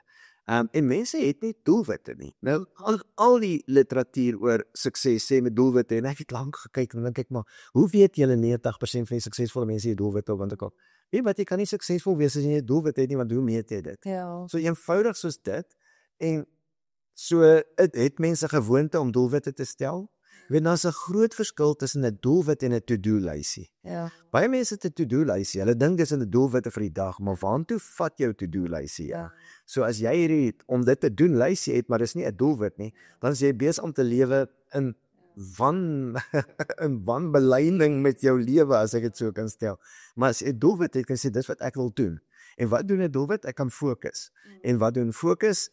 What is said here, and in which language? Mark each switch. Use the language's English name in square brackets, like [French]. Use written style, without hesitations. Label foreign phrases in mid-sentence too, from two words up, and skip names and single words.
[Afrikaans] En mense het nie doelwitte nie. Nou, al die literatuur oor sukses sê met doelwitte, en ek het lank gekyk, en dan dink ek maar, hoe weet julle 90% van die suksesvolle mense het doelwitte op, want ek al, weet wat, jy kan nie suksesvol wees as jy nie doelwitte het nie, want hoe meet jy dit? Ja. So eenvoudig soos dit, en so het mense gewoonte om doelwitte te stel, Weet, daar's 'n groot verskil tussen 'n doelwit en 'n to-do-lysie. Ja. Baie mense het 'n to-do-lysie. Hulle dink dis 'n doelwitte vir die dag, maar waartoe vat jou to-do-lysie? Ja. So as jy hierdie om dit te doen lysie het, maar dis nie 'n doelwit nie, dan is jy besig om te lewe in in wanbeleiding met jou lewe, as ek dit so kan stel. Maar as jy 'n doelwit het, kan jy sê dis wat ek wil doen. En wat doen 'n doelwit? Ek kan fokus. En wat doen fokus?